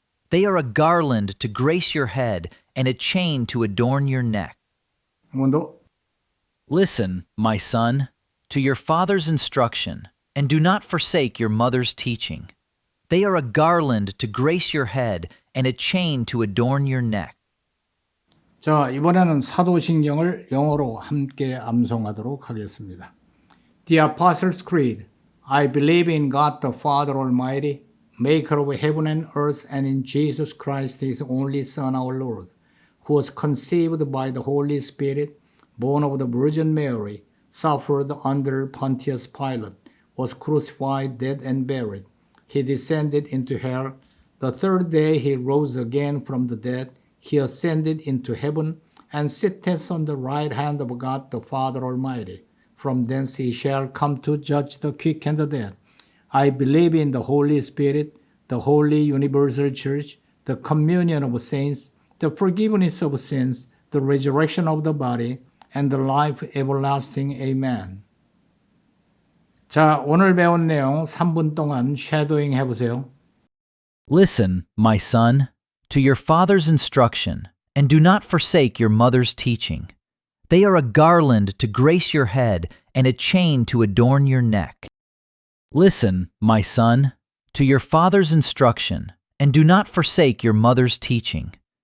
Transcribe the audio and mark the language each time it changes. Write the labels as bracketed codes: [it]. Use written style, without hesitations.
[en] They are a garland to grace your head and a chain to adorn your neck. [ko] 한 번 더. [en] Listen, my son, to your father's instruction, and do not forsake your mother's teaching. They are a garland to grace your head and a chain to adorn your neck. [ko] 자, 이번에는 사도신경을 영어로 함께 암송하도록 하겠습니다. [en] The Apostles' Creed. I believe in God the Father Almighty, maker of heaven and earth, and in Jesus Christ, his only Son, our Lord, who was conceived by the Holy Spirit, born of the Virgin Mary, suffered under Pontius Pilate, was crucified, dead, and buried. He descended into hell. The third day he rose again from the dead. He ascended into heaven and sitteth on the right hand of God the Father Almighty. From thence he shall come to judge the quick and the dead. I believe in the Holy Spirit, the holy universal church, the communion of saints, the forgiveness of sins, the resurrection of the body, and the life everlasting. Amen. [ko] 자, 오늘 배운 내용 3분 동안 쉐도잉 해보세요. [en] Listen, my son, to your father's instruction, and do not forsake your mother's teaching. They are a garland to grace your head and a chain to adorn your neck. Listen, my son, to your father's instruction, and do not forsake your mother's teaching.